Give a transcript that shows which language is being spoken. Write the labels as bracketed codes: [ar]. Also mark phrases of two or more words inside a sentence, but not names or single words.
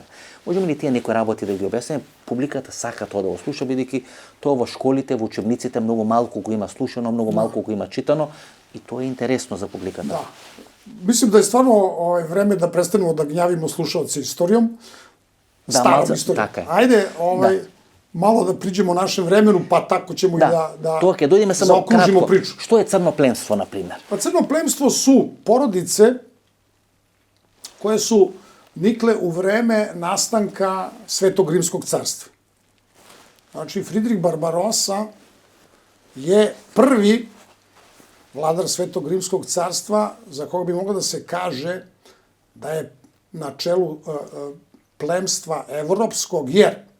[mk] Можеме ли тие некои работи да ги објасниме? Публиката сака тоа да го слуша, бидејќи тоа во школите, во учебниците многу малку го има слушано, многу малку го има читано, и тоа е интересно за публиката. Да. [sr] Мислим да е стварно време да престанемо да гњавимо слушаоци историјом, старом историјом. [mk] Така е. [sr] Ајде, мало да приđemo нашем времену, па тако ćemo и da [mk] тоа ќе дојдеме само [sr] zaokružimo [mk] кратко. [sr] priču. [mk] Што е црно пленство, на пример? [sr] Pa crno plemstvo su porodice koje su nikle u vreme nastanka Svetog Rimskog carstva. Znači, Fridrik Barbarossa je prvi vladar Svetog Rimskog carstva za koga bi moglo da se kaže da je na čelu plemstva evropskog, jer